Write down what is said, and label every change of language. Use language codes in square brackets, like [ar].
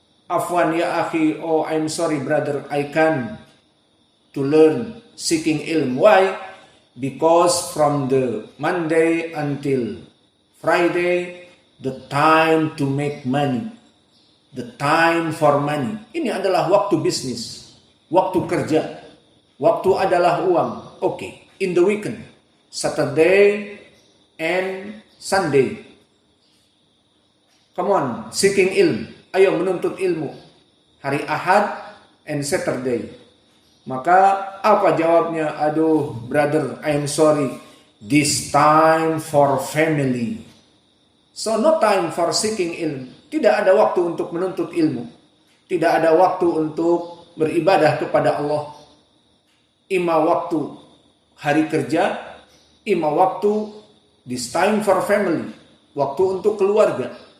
[ar] Afwan ya akhi, [en] oh I'm sorry brother, I can to learn seeking ilm. Why? Because from the Monday until Friday, the time to make money, the time for money. [id] Ini adalah waktu bisnis, waktu kerja, waktu adalah uang. [en] Oke. In the weekend, Saturday and Sunday, come on, seeking ilm, [id] ayo menuntut ilmu. Hari Ahad [en] and Saturday. [id] Maka apa jawabnya? [en] Aduh brother, I am sorry, this time for family. So no time for seeking ilm. [id] Tidak ada waktu untuk menuntut ilmu. Tidak ada waktu untuk beribadah kepada Allah. Ima waktu hari kerja, ima waktu [en] this time for family, [id] waktu untuk keluarga.